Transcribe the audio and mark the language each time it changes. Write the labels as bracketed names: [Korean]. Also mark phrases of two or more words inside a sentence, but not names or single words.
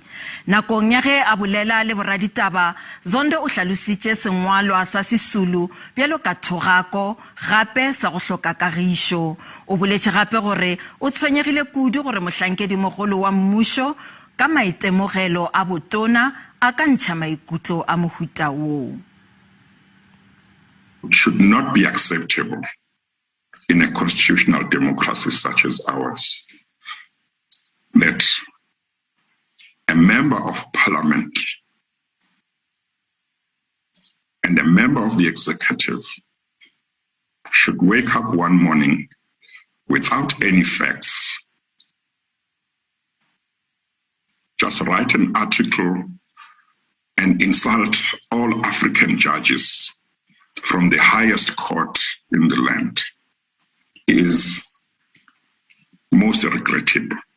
[Northern Sotho] Nakong ya ge a bolela le boraditaba, Zondo o hlalositse sengwalwa sa Sisulu bjalo ka thogako gape sa go hloka kagiso. O boletse gape gore o tshwenyegile kudu gore mohlankedi mogolo wa mmusho ka maitemogelo a botona a ka ntšha maikutlo a mohuta woo. [English] Should not be acceptable in a constitutional democracy such as ours that a member of parliament and a member of the executive should wake up one morning without any facts, just write an article and insult all African judges from the highest court in the land is most regrettable.